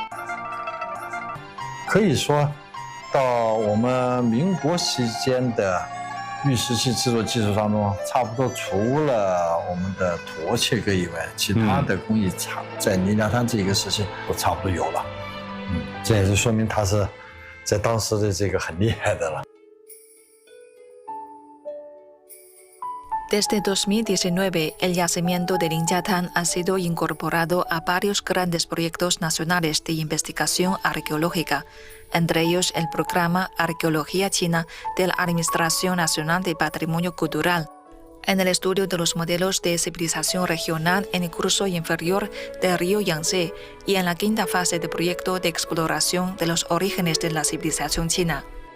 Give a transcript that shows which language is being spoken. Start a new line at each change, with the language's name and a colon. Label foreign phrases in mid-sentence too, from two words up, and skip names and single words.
Chinese: 可以说，到我们民国期间的玉石器制作技术当中，差不多除了我们的沱切割以外，其他的工艺在宁家滩这个时期都差不多有了。这也是说明它是在当时的这个很厉害的了。
Spanish: Desde 2019, el yacimiento de Ninjatán ha sido incorporado a varios grandes proyectos nacionales de investigación arqueológica, entre ellos el programa Arqueología China de la Administración Nacional de Patrimonio Cultural, en el estudio de los modelos de civilización regional en el curso inferior del río Yangtze y en la quinta fase del proyecto de exploración de los orígenes de la civilización china.